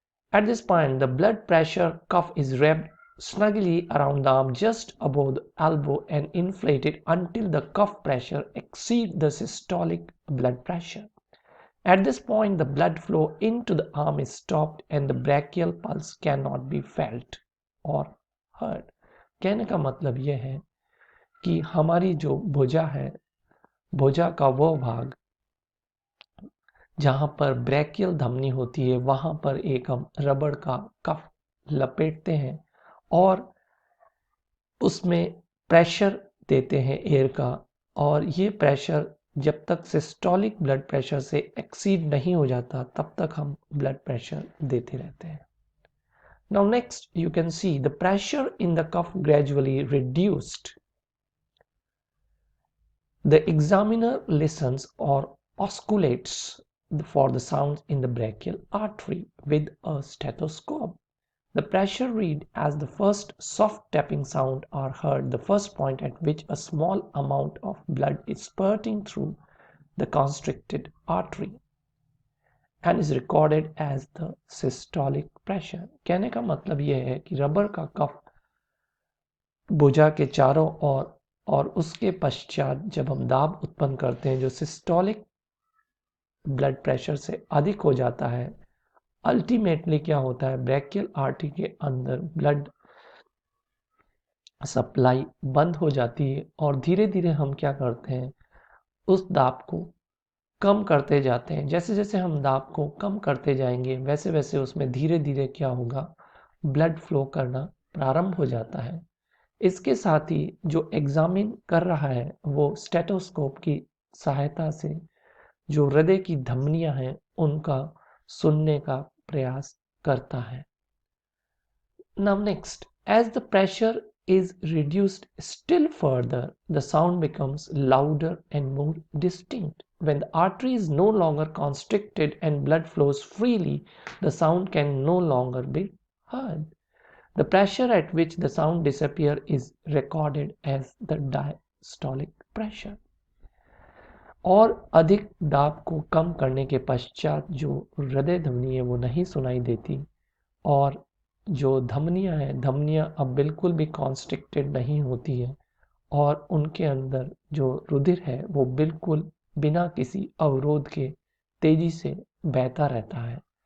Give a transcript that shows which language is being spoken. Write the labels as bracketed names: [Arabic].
[English] At this point, the blood pressure cuff is wrapped snugly around the arm just above the elbow and inflated until the cuff pressure exceeds the systolic blood pressure. At this point, the blood flow into the arm is stopped and the brachial pulse cannot be felt or heard. [Hindi] कहने का मतलब यह है कि हमारी जो भुजा है, भुजा का वो भाग जहां पर ब्रैकियल धमनी होती है वहां पर एक हम रबड़ का कफ लपेटते हैं और उसमें प्रेशर देते हैं एयर का, और ये प्रेशर जब तक सिस्टोलिक ब्लड प्रेशर से एक्सीड नहीं हो जाता तब तक हम ब्लड प्रेशर देते रहते हैं. [English] Now next you can see the pressure in the cuff gradually reduced. The examiner listens or auscultates for the sounds in the brachial artery with a stethoscope. The pressure read as the first soft tapping sound are heard, the first point at which a small amount of blood is spurting through the constricted artery and is recorded as the systolic pressure. [Hindi] कहने का मतलब यह है कि rubber का कफ भुजा के चारों ओर और उसके पश्चात जब हम दाब उत्पन्न करते हैं जो सिस्टोलिक ब्लड प्रेशर से अधिक हो जाता है, अल्टीमेटली क्या होता है, ब्रैकियल आर्टरी के अंदर ब्लड सप्लाई बंद हो जाती है और धीरे धीरे हम क्या करते हैं, उस दाब को कम करते जाते हैं. जैसे जैसे हम दाब को कम करते जाएंगे वैसे वैसे उसमें धीरे धीरे क्या होगा, ब्लड फ्लो करना प्रारंभ हो जाता है. इसके साथ ही जो एग्जामिन कर रहा है वो स्टेथोस्कोप की सहायता से जो हृदय की धमनियां हैं उनका सुनने का प्रयास करता है. [English] Now next, as the pressure is reduced still further, the sound becomes louder and more distinct. When the artery is no longer constricted and blood flows freely, the sound can no longer be heard. The pressure at which the sound disappears is recorded as the diastolic pressure. [Hindi] और अधिक दाब को कम करने के पश्चात जो हृदय धमनी है वो नहीं सुनाई देती और जो धमनियां हैं, धमनियां अब बिल्कुल भी कॉन्स्ट्रिक्टेड नहीं होती है और उनके अंदर जो रुधिर है वो बिल्कुल बिना किसी अवरोध के तेजी से बहता रहता है.